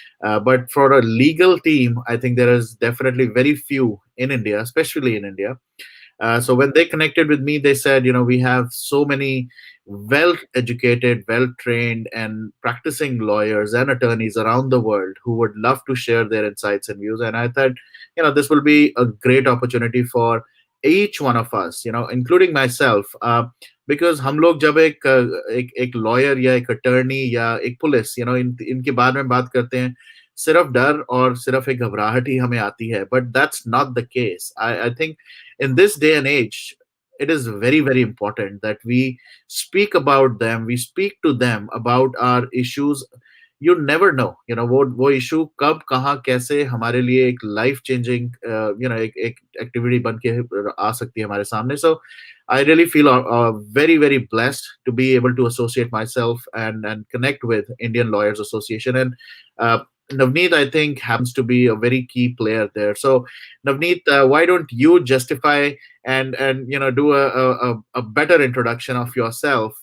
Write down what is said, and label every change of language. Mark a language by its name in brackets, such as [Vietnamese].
[English] But for a legal team, I think there is definitely very few in India, especially in India. So when they connected with me, they said, we have so many well-educated, well-trained, and practicing lawyers and attorneys around the world who would love to share their insights and views. And I thought, this will be a great opportunity for each one of us, including myself, because [Hindi] हम लोग जब एक lawyer या एक attorney या एक police, इनके बारे में बात करते हैं, सिर्फ डर और सिर्फ एक घबराहट ही हमें आती है. [English] But that's not the case. I think in this day and age, it is very, very important that we speak about them. We speak to them about our issues. You never know, [Hindi] वो issue कब कहाँ कैसे हमारे लिए एक life changing एक activity बन के आ सकती है हमारे सामने. [English] So I really feel very, very blessed to be able to associate myself and connect with Indian Lawyers Association. And Navneet, I think, happens to be a very key player there. So, Navneet, why don't you justify and do a better introduction of yourself?